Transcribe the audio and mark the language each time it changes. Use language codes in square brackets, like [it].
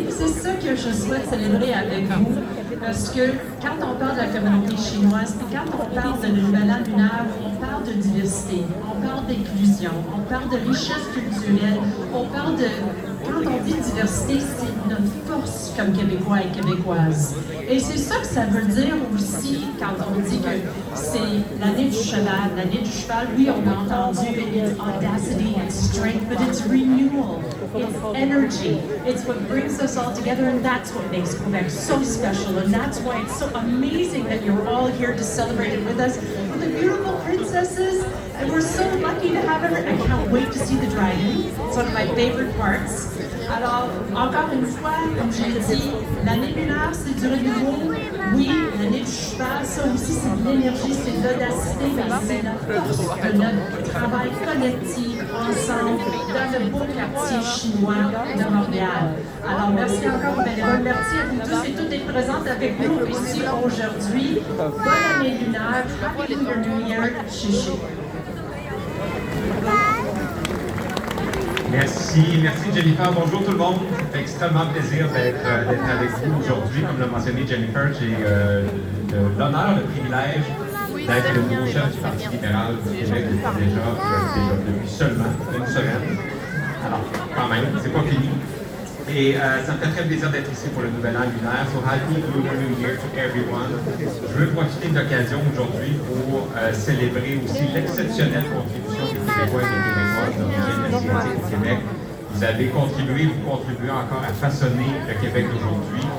[fr] Puis c'est ça que je souhaite célébrer avec vous. Parce que quand on parle de la communauté chinoise, puis quand on parle de Nouvel An lunaire, on parle de diversité, on parle d'inclusion, on parle de richesse culturelle, on parle de... Quand on dit diversité, c'est notre force comme Québécois et Québécoises. Et c'est ça que ça veut dire aussi quand on dit que c'est l'année du cheval. L'année du cheval, oui, on a entendu [en] it's audacity and strength, but it's renewal, it's energy. It's what brings us all together, and that's what makes Quebec so special. And that's why it's so amazing that you're all here to celebrate it with us, with the beautiful princesses. And we're so lucky to have her. I can't wait to see the dragon. It's one of my favorite parts. [fr] Alors, encore une fois, comme j'ai dit, l'année lunaire, c'est du renouveau. Oui, l'année du cheval, ça aussi, c'est de l'énergie, c'est de l'audacité, mais c'est la force de notre travail collectif ensemble dans le beau quartier chinois de Montréal. Alors, merci encore aux bénévoles. Merci à vous tous et toutes d'être présentes avec nous ici aujourd'hui. Bonne année lunaire. [en] Happy Lunar New Year. Chichi. [fr] Merci Jennifer. Bonjour tout le monde. Ça fait extrêmement plaisir d'être avec vous aujourd'hui. Comme l'a mentionné Jennifer, j'ai l'honneur, le privilège d'être le nouveau chef du Parti libéral du Québec depuis seulement une semaine. Alors, quand même, c'est pas fini. Et ça me fait très plaisir d'être ici pour le Nouvel An lunaire. [en] So happy Lunar New Year to everyone. [fr] Je veux profiter de l'occasion aujourd'hui pour célébrer aussi l'exceptionnelle contribution des Québécois et des Québécoises d'origine asiatique au Québec. Vous avez contribué, vous contribuez encore à façonner le Québec d'aujourd'hui.